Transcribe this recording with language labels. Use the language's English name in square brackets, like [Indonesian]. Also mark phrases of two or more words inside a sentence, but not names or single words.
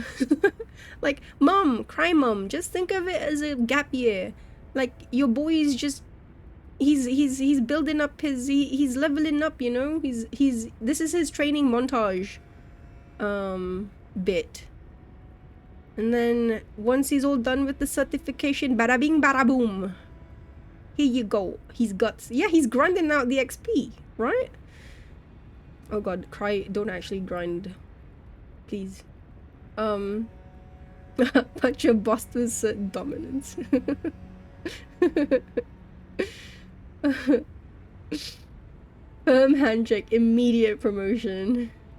[English] Like, Cry mom, just think of it as a gap year. Like, your boy's just, he's building up he's leveling up, you know? This is his training montage, bit. And then, once he's all done with the certification, bada bing, bada boom. Here you go. He's guts. Yeah, he's grinding out the XP, right? Oh god, Cry, don't actually grind. Please. But your boss to assert dominance. Firm handshake, immediate promotion.